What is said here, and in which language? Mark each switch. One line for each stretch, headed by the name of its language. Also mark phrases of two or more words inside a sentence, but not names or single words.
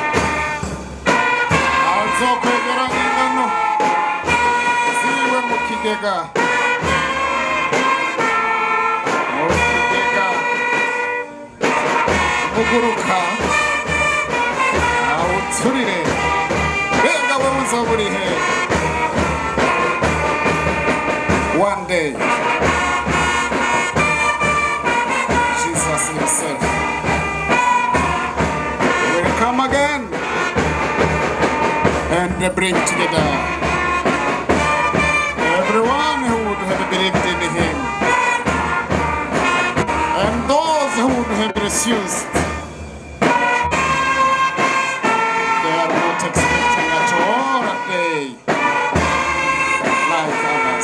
Rundi: Azokwegera ingano ziwe mu kigega muguruka awuturire mbega we uzoba uri he?
English: One day Jesus himself will come again and bring together everyone who would have believed in him and those who would have refused. They are not expecting at all a day like others.